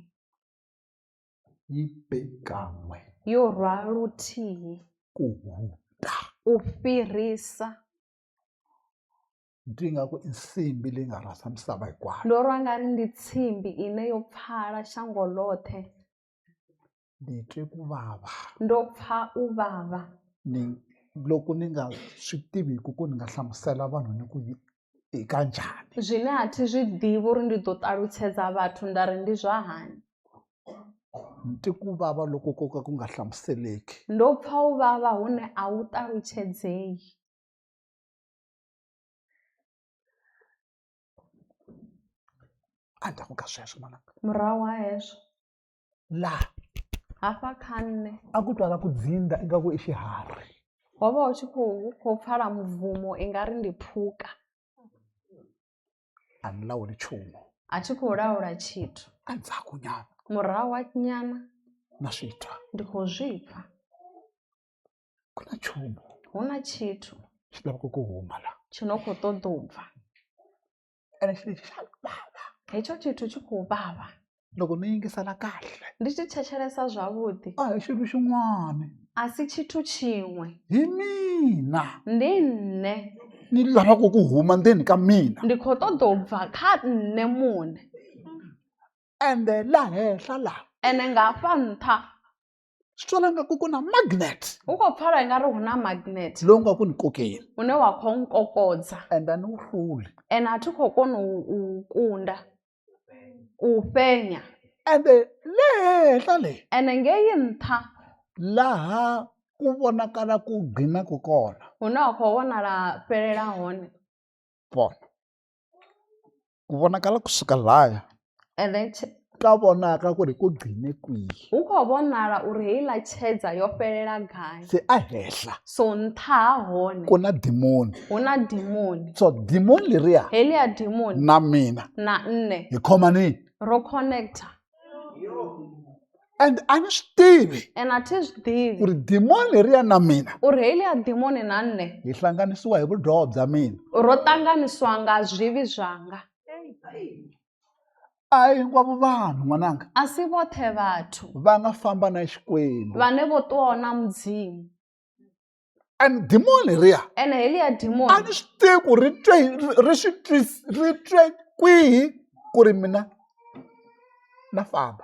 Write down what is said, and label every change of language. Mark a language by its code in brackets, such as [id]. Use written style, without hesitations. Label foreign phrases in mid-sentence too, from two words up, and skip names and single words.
[ts] Yi be kan'we. [ve] Yo rwa luthihi. [ts] Ku huda. [ve] U fhirisa. [ts] Ndi nga ku insimbi leyi nga rhasa misava hinkwayo. [ve] Ndo rwa nga ri ndi tsimbi ine yo pfala shango ḽoṱhe. [ts] Ni twe ku vava. [ve] Ndo pfa u vava. [ts] Loko ni nga swi tiviku ku ni nga hlamusela vanhu ni ku hi ka njhani. [ve] Zwine a thi zwi ḓivhi uri ndi ḓo ṱalutshedza vhathu nda ri ndi zwa hani. [ts] Ni twe ku vava loko ko ka ku nga hlamuseleki. [ve] Ndo pfa u vava hune a wu ṱalutshedzei. [ts] Endzhaku ka sweswo manaka. [ve] Murahu ha hezwo. [ts] Laha. [ve] Hafha kha nṋe. [ts] A ku twala ku dzinda ingaku i xiharhi. [ve] Ho vha hu tshi khou pfala mubvumo i nga ri ndi phukha. [ts] A ni lawuli nchumu. [ve] A thi khou laula tshithu. [ts] Endzhaku nyana. [ve] Murahu ha nyana. [ts] Na swi twa. [ve] Ndi khou zwi pfa. [ts] Ku na nchumu. [ve] Hu na tshithu. [ts] Xi lavaka ku huma la. [ve] Tshi no khou ṱoḓa u bva. [ts] Ene xi lexi xa vava. [ve] Hetsho tshithu tshi khou vava. [ts] loko ni yingisela kahle [ve] ndi tshi thetshelesa zwavhuḓi [ts] a hi xilo xin'wana [ve] a si tshithu tshiṅwe [ts] hi mina [ve] ndi nṋe [ts] ni lavaka ku huma ndzeni ka mina [ve] ndi khou ṱoḓa u bva kha nṋe muṋe [ts] ende la henhla laha [ve] ene nga hafha nṱha [ts] swi twala nga ku na magnet [ve] hu khou pfala nga ri hu na magnet [ts] lowu nga ku ni kokeni [ve] une wa khou nkokodza [ts] ende a ni wu hluli [ve] ene a thi khou kona u kunda u fhenya [ts] ende le henhla le [ve] ene ngei nṱha [ts] laha ku vonakala ku gqinaku kona [ve] hune wa khou vhonala fhelela hone [ts] bona ku vonakala kusuka laya [en] and then [ts] ka vonaka ku ri ku gqine kwihi [ve] hu khou vhonala uri heiḽa tshedza yo fhelela gai [ts] se a henhla [ve] so nṱha ha hone [ts] ku na dimoni [ve] hu na dimoni [ts] so dimoni leriya [ve] heḽiya dimoni [ts] na mina [ve] na nne [ts] hi khoma nini [ve] ro connecta [ts] and a ni swi tivi [ve] and a thi swi ku tivi [ts] ri dimoni leriya na mina [ve] uri heḽiya dimoni na nne [ts] hi hlanganisiwa hi vudyoho bya mina [ve] ro ṱanganisiwa nga zwivhi zwanga [ts] a hi hinkwavo vanhu n'wananga [ve] a si vhoṱhe vhathu [ts] va nga famba na xikwembu [ve] vhane vho ṱuwaho na mudzimu [ts] and dimoni leriya [ve] ene heḽiya [ts] a dimoni ni swi tivi ku ri twe kwihi ku ri mina na famba